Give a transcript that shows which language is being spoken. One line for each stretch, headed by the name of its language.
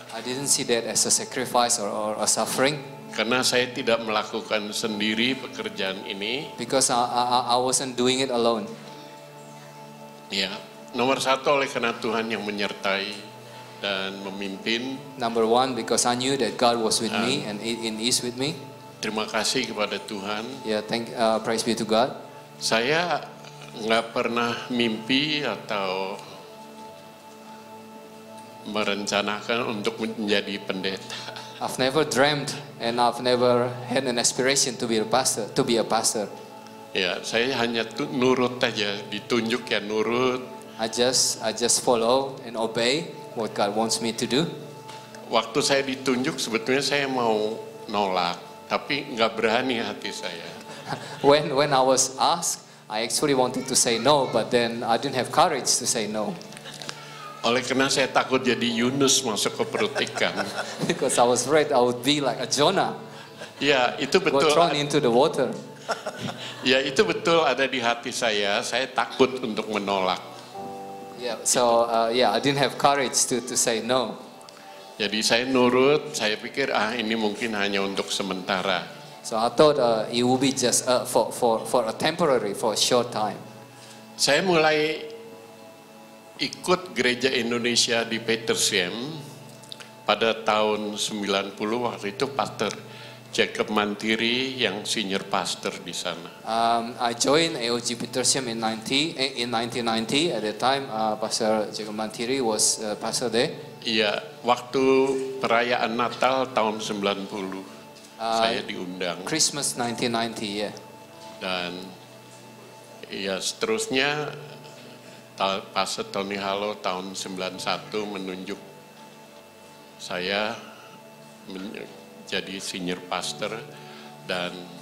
English: I didn't see that as a sacrifice or a suffering.
Indonesian: Karena saya tidak melakukan sendiri pekerjaan ini.
English: Because I wasn't doing it alone.
Indonesian: Ya, nomor satu oleh karena Tuhan yang menyertai dan memimpin.
English: Number one, because I knew that God was with me and is with me.
Indonesian: Terima kasih kepada Tuhan.
English: Yeah, praise be to God.
Indonesian: Saya nggak pernah mimpi atau merencanakan untuk menjadi pendeta.
English: I've never dreamed and I've never had an aspiration to be a pastor.
Indonesian: Ya, saya hanya nurut aja, ditunjuk ya nurut.
English: I just follow and obey what God wants me to do.
Indonesian: Waktu saya ditunjuk sebetulnya saya mau nolak, tapi nggak berani hati saya.
English: When I was asked, I actually wanted to say no, but then I didn't have courage to say no.
Indonesian: Oleh karena saya takut jadi Yunus masuk ke perut ikan.
English: Because I was afraid I would be like a Jonah.
Indonesian: Ya, itu betul.
English: Thrown into the water.
Indonesian: Ya, itu betul ada di hati saya. Saya takut untuk menolak.
English: Yeah, so I didn't have courage to say no.
Indonesian: Jadi saya nurut. Saya pikir ini mungkin hanya untuk sementara.
English: So I thought it would be just for a temporary, for a short time.
Indonesian: Saya mulai ikut gereja Indonesia di Petersham pada tahun 90. Waktu itu Pastor Jacob Mantiri yang senior pastor di sana.
English: I joined AOG Petersham in 1990. At that time, Pastor Jacob Mantiri was pastor there.
Indonesian: Iya, waktu perayaan Natal tahun 90 saya diundang.
English: Christmas 1990, yeah.
Indonesian: Dan ya seterusnya Pastor Tony Halo tahun 91 menunjuk saya menjadi senior pastor dan